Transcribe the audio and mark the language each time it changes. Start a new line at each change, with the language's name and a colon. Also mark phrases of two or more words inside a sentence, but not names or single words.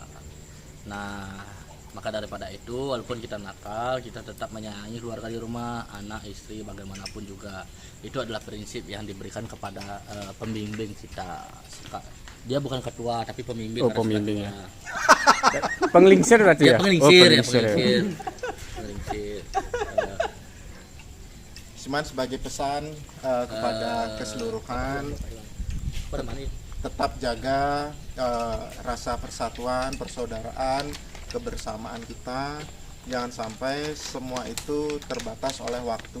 Indonesian: Nah, maka daripada itu, walaupun kita nakal, kita tetap menyayangi keluarga di rumah, anak, istri, bagaimanapun juga. Itu adalah prinsip yang diberikan kepada pembimbing kita. Dia bukan ketua, tapi pembimbing. Oh, pembimbing ya. Penglingsir berarti ya? Penglingsir, Oh, penglingsir. Penglingsir. Cuman sebagai pesan kepada keseluruhan, tetap jaga rasa persatuan, persaudaraan, kebersamaan kita. Jangan sampai semua itu terbatas oleh waktu.